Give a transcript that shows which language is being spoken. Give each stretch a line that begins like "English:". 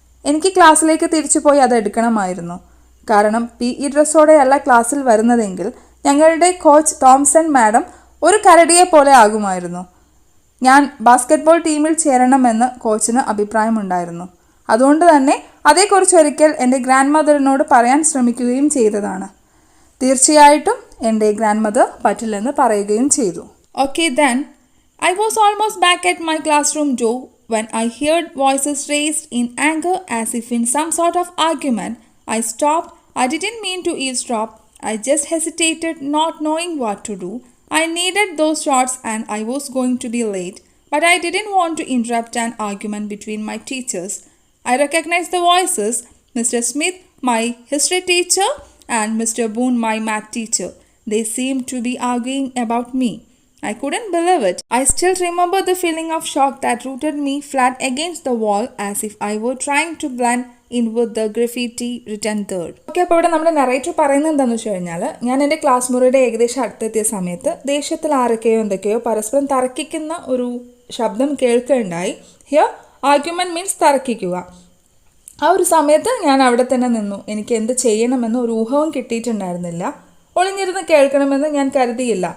Malayalam: എനിക്ക് ക്ലാസ്സിലേക്ക് തിരിച്ചു പോയി അത് എടുക്കണമായിരുന്നു. കാരണം PE ഡ്രസ്സോടെയല്ല ക്ലാസ്സിൽ വരുന്നതെങ്കിൽ ഞങ്ങളുടെ കോച്ച് തോംസൺ മാഡം ഒരു കരടിയെ പോലെ ആകുമായിരുന്നു. ഞാൻ ബാസ്കറ്റ്ബോൾ ടീമിൽ ചേരണമെന്ന് കോച്ചിന് അഭിപ്രായമുണ്ടായിരുന്നു. അതുകൊണ്ട് തന്നെ അതേക്കുറിച്ച് ഒരിക്കൽ എൻ്റെ ഗ്രാൻഡ് മദറിനോട് പറയാൻ ശ്രമിക്കുകയും ചെയ്തതാണ്. തീർച്ചയായിട്ടും എൻ്റെ ഗ്രാൻഡ് മദർ പറ്റില്ലെന്ന് പറയുകയും ചെയ്തു.
English: Okay, then I was almost back at my classroom door when I heard voices raised in anger as if in some sort of argument. I stopped. I didn't mean to eavesdrop. I just hesitated, not knowing what to do. I needed those shots and I was going to be late, but I didn't want to interrupt an argument between my teachers. I recognized the voices, Mr. Smith, my history teacher, and Mr. Boone, my math teacher. They seemed to be arguing about me. I couldn't believe it. I still remember the feeling of shock that rooted me flat against the wall as if I were trying to blend in with the graffiti written there.
Malayalam: Okay, അപ്പോൾ ഇവിടെ നമ്മുടെ narrator പറയുന്നത് എന്താണെന്ന് വെച്ച് കഴിഞ്ഞാൽ, ഞാൻ എൻ്റെ class മുറിയുടെ ഏകദേശം അടുത്തെത്തിയ സമയത്ത് ദേഷ്യത്തിൽ ആരൊക്കെയോ എന്തൊക്കെയോ പരസ്പരം തർക്കിക്കുന്ന ഒരു ശബ്ദം കേൾക്കുകയുണ്ടായി.
English: hear argument means
Malayalam: തർക്കിക്കുക. ആ ഒരു സമയത്ത് ഞാൻ അവിടെ തന്നെ നിന്നു. എനിക്ക് എന്ത് ചെയ്യണമെന്ന് ഒരു ഊഹവും കിട്ടിയിട്ടുണ്ടായിരുന്നില്ല. ഒളിഞ്ഞിരുന്ന് കേൾക്കണമെന്ന് ഞാൻ കരുതിയില്ല.